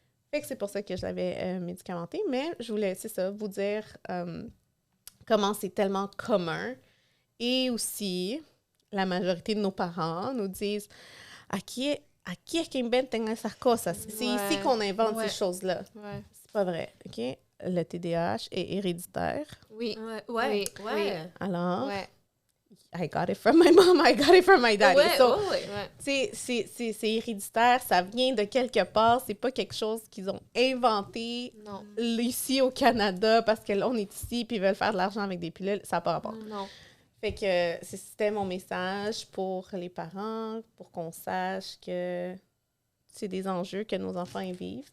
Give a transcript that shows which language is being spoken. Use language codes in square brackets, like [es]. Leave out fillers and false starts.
[fr] Fait que c'est pour ça que je l'avais médicamenté. Mais je voulais, c'est ça, vous dire comment c'est tellement commun. Et aussi, la majorité de nos parents nous disent « [es] Aquí es que inventan esas cosas. [fr] » C'est ici qu'on invente ces choses-là. Ouais. C'est pas vrai, OK? Le TDAH est héréditaire. Oui. Oui. [en] Alors, I got it from my mom, I got it from my daddy. [fr] C'est héréditaire, ça vient de quelque part. C'est pas quelque chose qu'ils ont inventé ici au Canada parce que là, on est ici puis ils veulent faire de l'argent avec des pilules. Ça n'a pas rapport. Non. Fait que c'était mon message pour les parents, pour qu'on sache que c'est des enjeux que nos enfants y vivent.